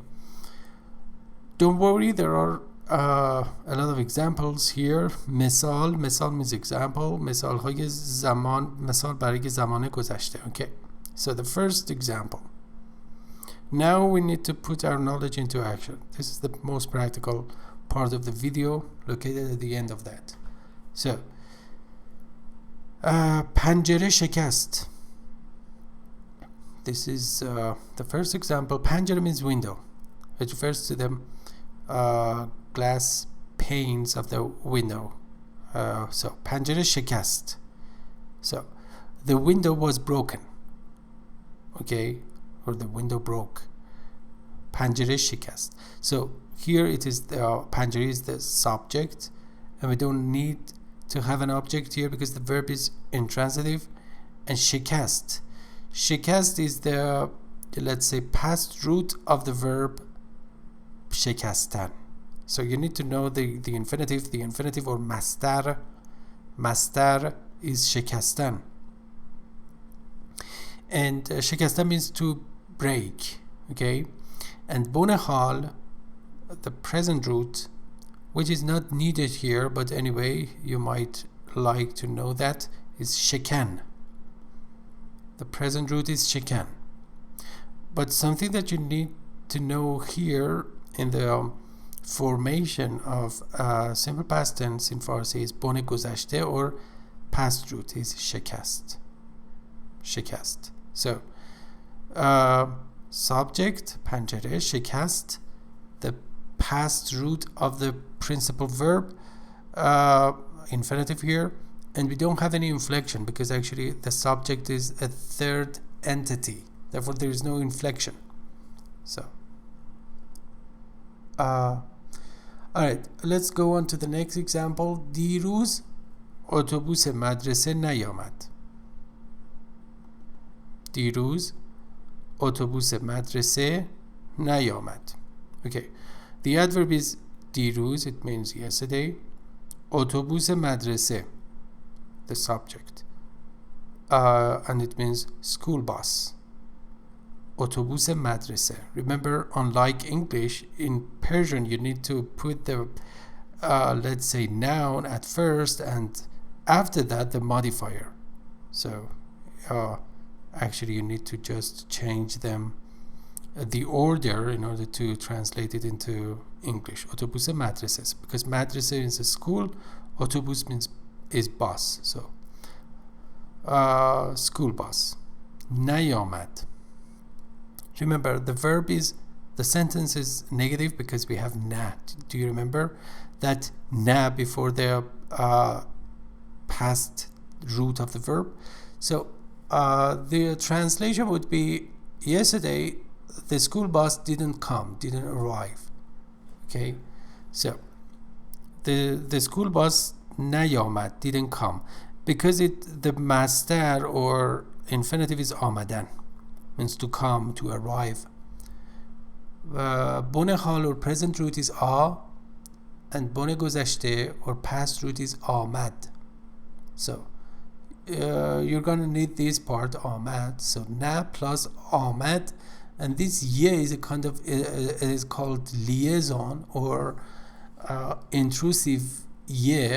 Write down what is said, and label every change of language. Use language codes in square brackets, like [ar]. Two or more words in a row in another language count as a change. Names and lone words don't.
[en] Don't worry, there are a lot of examples here. مثال means example. [fa] مثال های زمان, مثال برای زمان گذشته. [en] Okay? So the first example. Now we need to put our knowledge into action. This is the most practical part of the video, located at the end of that. So, [fa] پنجره شکست. [en] This is the first example. پنجره means window. It refers to the glass panes of the window. So, [fa] پنجره شکست. [en] So, the window was broken. Okay? Or the window broke. [fa] پنجره شکست. [en] So here it is the پنجره is the subject, and we don't need to have an object here because the verb is intransitive. And شکست. شکست is the, let's say, past root of the verb شکستن. So you need to know the infinitive. The infinitive or مصدر. مصدر is شکستن. And شکستن means to break. Okay? [fa] And بن حال, [en] the present root, which is not needed here, but anyway, you might like to know that, is شکن. The present root is شکن. But something that you need to know here in the formation of simple past tense in Farsi is [fa] بن گذشته, [en] or past root is شکست. [fa] شکست. [en] So, subject, پنجره, شکست, the past root of the principal verb, infinitive here, and we don't have any inflection because actually the subject is a third entity, therefore there is no inflection. So, alright, let's go on to the next example. [fa] دیروز اتوبوس مدرسه نیامد. دیروز اتوبوس مدرسه نیامد. [en] Okay, the adverb is دیروز, it means yesterday. [fa] اتوبوس مدرسه, [en] the subject, and it means school bus. [fa] اتوبوس مدرسه. [en] Remember, unlike English, in Persian you need to put the let's say noun at first, and after that the modifier. So actually you need to just change them, the order, in order to translate it into English. [fa] اتوبوس مدرسه, [en] because مدرسه is a school, اتوبوس means is bus. So school bus. [fa] نیامد. [en] Remember, the verb is, the sentence is negative because we have na. Do you remember that na before the past root of the verb? So the translation would be, yesterday the school bus didn't arrive. Okay, so the school bus نیامد, didn't come, because the masdar or infinitive is آمدن, means to come, to arrive. [fa] بن حال [en] or present root is آ, and [fa] بن گذشته [en] or past root is آمد. So you're going to need this part آمد. So na plus آمد, and this ye is a kind of, it is called liaison or intrusive ye.